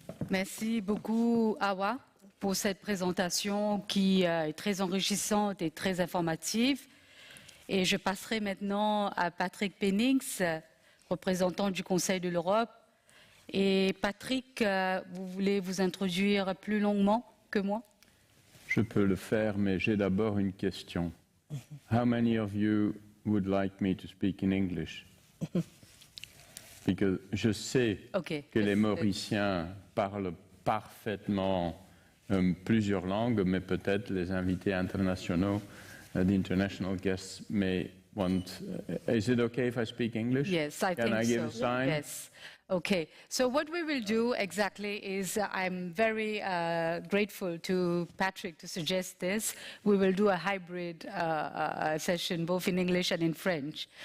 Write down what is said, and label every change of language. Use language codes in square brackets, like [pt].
[fr] Merci beaucoup, Awa, pour cette présentation qui est très enrichissante et très informative. Et je passerai maintenant à Patrick Pennings, représentant du Conseil de l'Europe. Et Patrick, vous voulez vous introduire plus longuement que moi? Je peux le faire, mais j'ai d'abord une question. [en] How many of you would like me to speak in English? [fr] Parce que je sais que les Mauriciens parlent parfaitement plusieurs langues, mais peut-être les invités internationaux, [en] the international guests may want. Is it okay if I speak English? Yes, I think so. Can I give a sign? Yes. Okay. So what we will do exactly is I'm very grateful to Patrick to suggest this. We will do a hybrid session, both in English and in French.